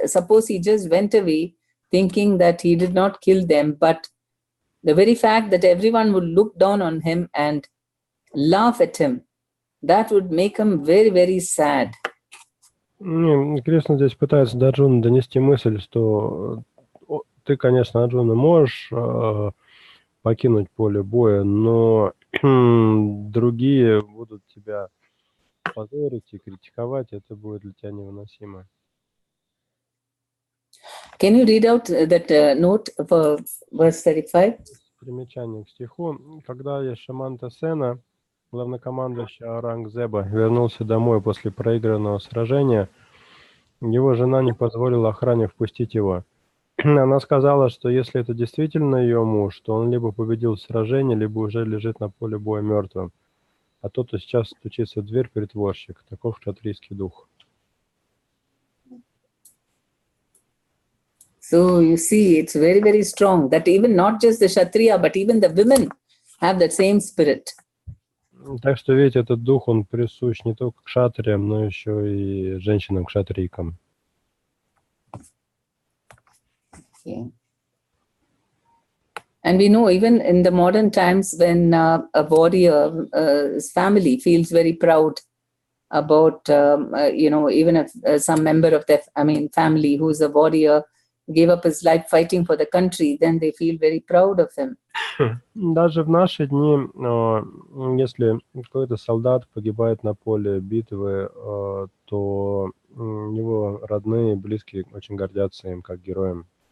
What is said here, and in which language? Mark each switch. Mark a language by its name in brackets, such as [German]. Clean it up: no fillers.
[English] Suppose he just went away thinking that he did not kill them, but the very fact that everyone would look down on him and laugh at him, that would make him very, very sad. [Russian] Кришна здесь пытается до Арджуны донести мысль, что ты, конечно, Арджуна, можешь покинуть поле боя, но другие будут тебя позорить и критиковать, это будет для тебя невыносимо. [English] Can you read out that note for verse 35? [Russian] Примечание к стиху. Когда Яшаманта Сена главнокомандующий Аурангзеба вернулся домой после проигранного сражения, его жена не позволила охране впустить его. Она сказала, что если это действительно ее муж, то он либо победил в сражении, либо уже лежит на поле боя мертвым. А тот, кто сейчас стучится в дверь, притворщик. Таков кшатрийский дух. [English] So you see, it's very, very strong that even not just the Kshatriya, but even the women have that same spirit. [Russian] Так что, видите, этот дух, он присущ не только кшатриям, но еще и женщинам-кшатрийкам. [English] Okay. And we know even in the modern times when a warrior's family feels very proud about, even if some member of their, family who's a warrior gave up his life fighting for the country, then they feel very proud of him. [Russian] Даже в наши дни, если какой-то солдат погибает на поле битвы, то его родные и близкие очень гордятся им как героем.